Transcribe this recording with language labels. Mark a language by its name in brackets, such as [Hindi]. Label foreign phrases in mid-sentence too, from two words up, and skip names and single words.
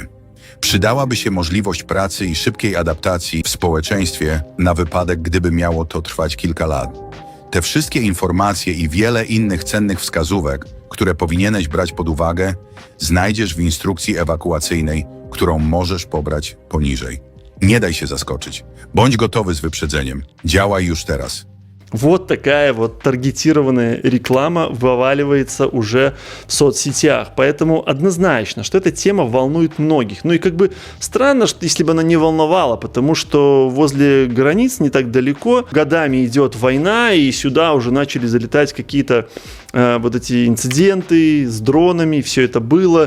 [Polish] Przydałaby się możliwość pracy i szybkiej adaptacji w społeczeństwie na wypadek, gdyby miało to trwać kilka lat. Te wszystkie informacje i wiele innych cennych wskazówek, które powinieneś brać pod uwagę, znajdziesz w instrukcji ewakuacyjnej, którą możesz pobrać poniżej. Nie daj się zaskoczyć. Bądź gotowy z wyprzedzeniem. Działaj już teraz. [Russian] Вот такая вот таргетированная реклама вываливается уже в соцсетях. Поэтому однозначно, что эта тема волнует многих. Ну и как бы странно, что если бы она не волновала, потому что возле границ не так далеко годами идет война, и сюда уже начали залетать какие-то вот эти инциденты с дронами, все это было.